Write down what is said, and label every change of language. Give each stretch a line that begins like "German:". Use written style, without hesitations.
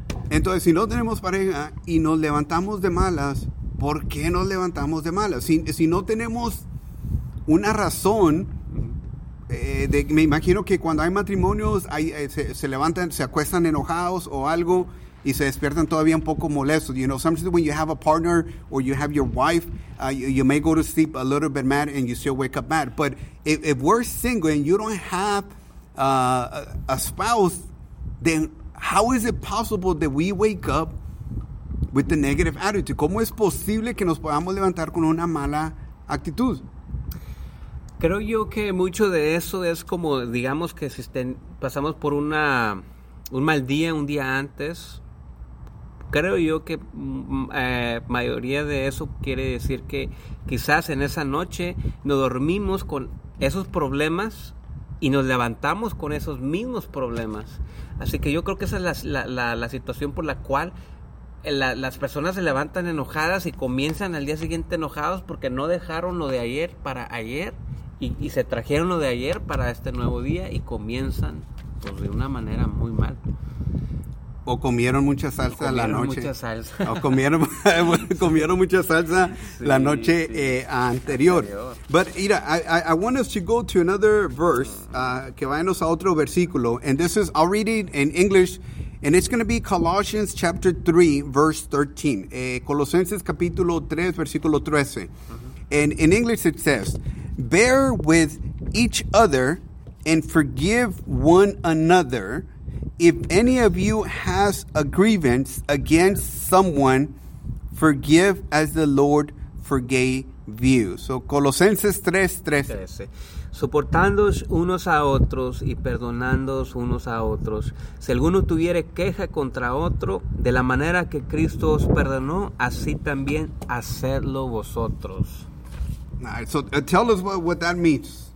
Spanish: Entonces, si no tenemos pareja y nos levantamos de malas, ¿por qué nos levantamos de malas? Si no tenemos una razón, me imagino que cuando hay matrimonios, se levantan, se acuestan enojados o algo, y se despiertan todavía un poco molestos.
English: You know, sometimes when you have a partner or you have your wife, you may go to sleep a little bit mad and you still wake up mad. But if we're single and you don't have a spouse, then how is it possible that we wake up with the negative attitude?
Spanish: ¿Cómo es posible que nos podamos levantar con una mala actitud? Creo yo que mucho de eso es como, digamos, que si pasamos por un mal día, un día antes. Creo yo que mayoría de eso quiere decir que quizás en esa noche nos dormimos con esos problemas y nos levantamos con esos mismos problemas. Así que yo creo que esa es la situación por la cual las personas se levantan enojadas y comienzan al día siguiente enojados porque no dejaron lo de ayer para ayer y se trajeron lo de ayer para este nuevo día y comienzan pues, de una manera muy mal. O comieron mucha salsa comieron la noche. Comieron mucha salsa. O comieron mucha salsa sí, la noche sí. Anterior.
English: But, Ira, I want us to go to another verse.
Spanish: Que vayamos a otro versículo.
English: And this is, I'll read it in English. And it's going to be Colossians chapter 3, verse 13.
Spanish: Colosenses capítulo 3, versículo 13.
English: Uh-huh. And in English it says, bear with each other and forgive one another. If any of you has a grievance against someone, forgive as the Lord forgave you. So, Colosenses 3, 13.
Spanish: Soportándoos unos a otros y perdonándoos unos a otros. Si alguno tuviere queja contra otro, de la manera que Cristo os perdonó, así también hacedlo vosotros.
English: All right, so, tell us what that means.